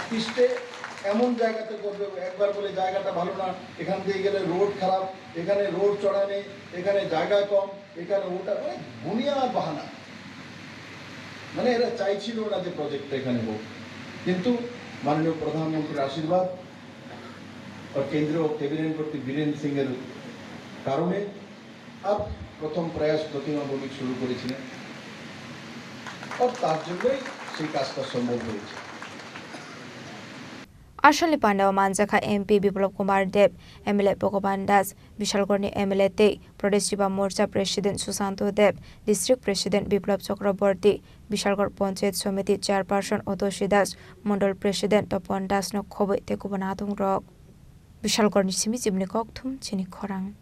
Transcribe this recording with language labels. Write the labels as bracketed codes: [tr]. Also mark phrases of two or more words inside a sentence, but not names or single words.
[bn] ইস্টে এমন জায়গাতে করবে একবার বলে জায়গাটা ভালো না এখান দিয়ে গেলে রোড খারাপ এখানে রোড চড়া নেই এখানে জায়গা কম এখানে ওটা মানে বুনিয়াদ বাহানা মানে এরা চাইছিল না যে প্রজেক্টটা এখানে হোক কিন্তু মাননীয় প্রধানমন্ত্রীর আশীর্বাদ আর কেন্দ্রীয় ক্যাবিনেট মন্ত্রী বীরেন সিং এর কারণে अब প্রথম প্রয়াস প্রতিমা ভৌমিক শুরু করেছিলেন আর তার জন্যই সেই কাজটা সম্ভব হয়েছে [trp] Ashali Panda Manjaka MP Biplop Kumar Deb MLA Bhagwan Das Bishalgorni MLA Te Pradesh Yuva Morcha President Susanto Deb [en] District President [trp] Biplop Chakraborty Bishalgor Panchayat Samiti Chairperson Otoshi Das Mondol President Topon Das no khoboi te kubanatung rok Bishalgorni simi jibni kokthum chini khorang